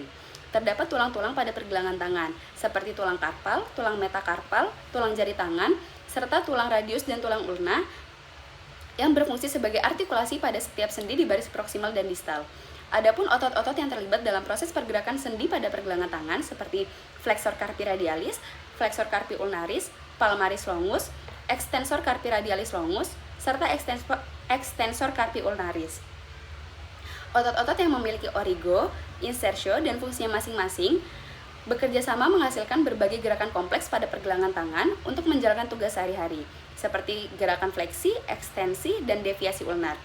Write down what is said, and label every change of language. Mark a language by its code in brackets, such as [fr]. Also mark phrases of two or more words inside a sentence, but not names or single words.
[id] Terdapat tulang-tulang pada pergelangan tangan, seperti tulang karpal, tulang metakarpal, tulang jari tangan, serta tulang radius dan tulang ulna yang berfungsi sebagai artikulasi pada setiap sendi di baris proksimal dan distal. Adapun otot-otot yang terlibat dalam proses pergerakan sendi pada pergelangan tangan seperti flexor carpi radialis, flexor carpi ulnaris, palmaris longus, extensor carpi radialis longus, serta extensor carpi ulnaris. Otot-otot yang memiliki origo, insertio, dan fungsinya masing-masing bekerja sama menghasilkan berbagai gerakan kompleks pada pergelangan tangan untuk menjalankan tugas sehari-hari, seperti gerakan fleksi, ekstensi, dan deviasi ulnar.